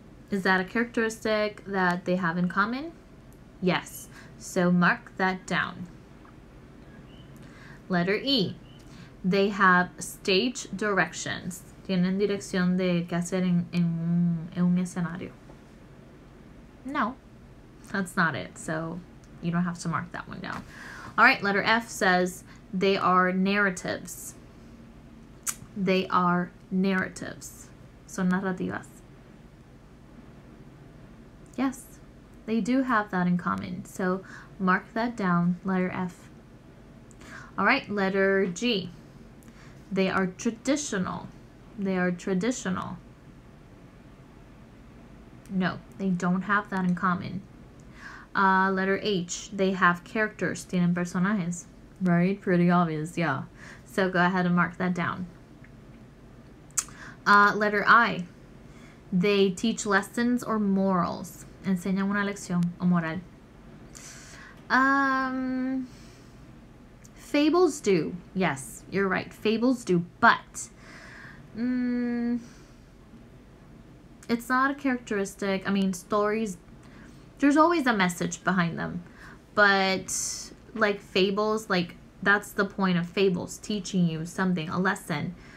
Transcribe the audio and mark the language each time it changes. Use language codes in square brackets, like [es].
[en] Is that a characteristic that they have in common? Yes, so mark that down. Letter E. They have stage directions. [es] Tienen dirección de qué hacer en un escenario. [en] No, that's not it. So you don't have to mark that one down. All right, letter F says they are narratives. They are narratives. [es] Son narrativas. [en] Yes, they do have that in common. So mark that down, letter F. All right, letter G. They are traditional. They are traditional. No, they don't have that in common. Letter H. They have characters. [es] Tienen personajes. [en] Right? Pretty obvious, yeah. So go ahead and mark that down. Letter I. They teach lessons or morals. Enseñan una lección o moral. Fables do. Yes, you're right. Fables do. But it's not a characteristic. I mean, stories, there's always a message behind them. But like fables, like that's the point of fables, teaching you something, a lesson.